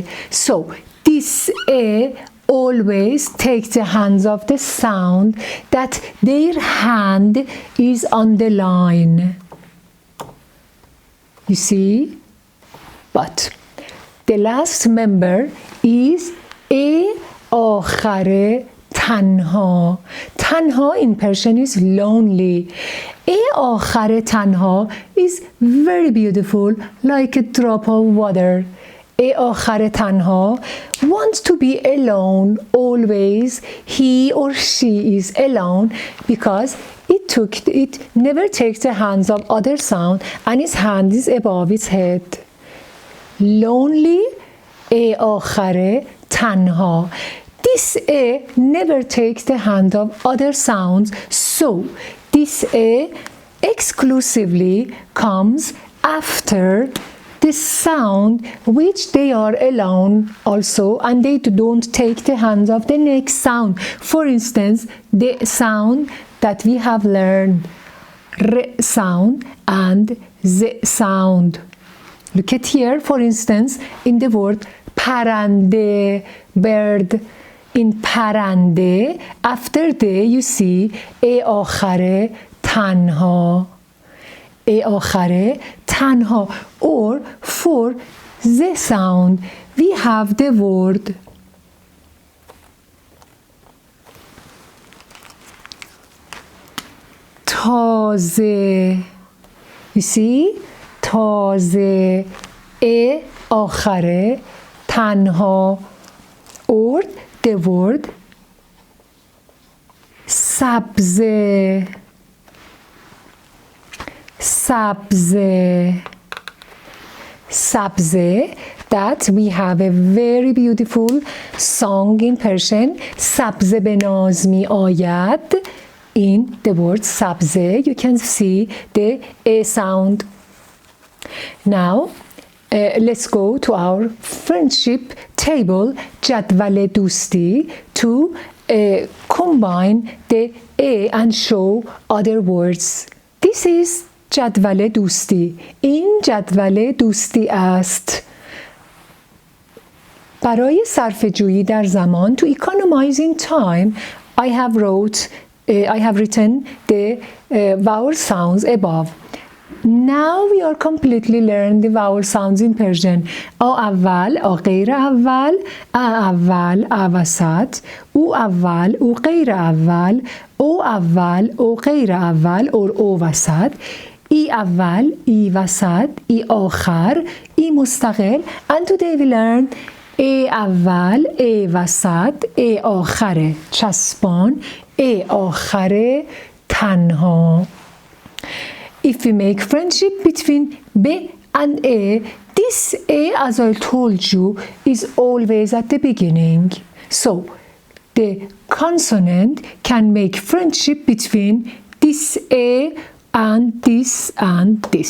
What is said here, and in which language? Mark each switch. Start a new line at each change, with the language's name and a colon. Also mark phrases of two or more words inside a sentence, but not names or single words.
English: So this A always take the hands of the sound that their hand is on the line. You see? But the last member is A
Persian: آخر تنها.
English: تنها in Persian is lonely.
Persian: A آخر تنها
English: is very beautiful, like a drop of water. A
Persian: آخر تنها
English: wants to be alone always. He or she is alone because it never takes the hands of other sound and his hand is above its head.
Persian: lonely A آخره تنها.
English: This A never takes the hand of other sounds, so this A exclusively comes after the sound which they are alone also, and they don't take the hand of the next sound. For instance, the sound that we have learned, R sound and Z sound. Look at here, for instance, in the word پرنده, bird. In پرنده, after the you see A
Persian: آخره تنها. A آخره تنها.
English: Or for the sound, we have the word تازه. You see? تازه.
Persian: A آخره تنها.
English: Or the word سبزه. سبزه. Sabze, that we have a very beautiful song in Persian.
Persian: سبزه به ناز می‌آید.
English: In the word sabze, you can see the A sound. Now, let's go to our friendship table,
Persian: جدول دوستی,
English: to combine the A and show other words. This is
Persian: جدول دوستی. این جدول دوستی است. برای صرفه‌جویی در زمان,
English: to economizing time, I have written the vowel sounds above. Now we are completely learning the vowel sounds in Persian.
Persian: آ اول, آ غیر اول, ا اول, ا وسط, او اول, او غیر اول, او اول, او غیر اول, اور او وسط, ای اول, ای وسط, ای آخر, ای مستقل.
English: And today we learn
Persian: ای اول, ای وسط, ای آخر چسبان, ای آخر تنها.
English: If we make friendship between B and A, this A, as I told you, is always at the beginning. So, the consonant can make friendship between this A and this and this.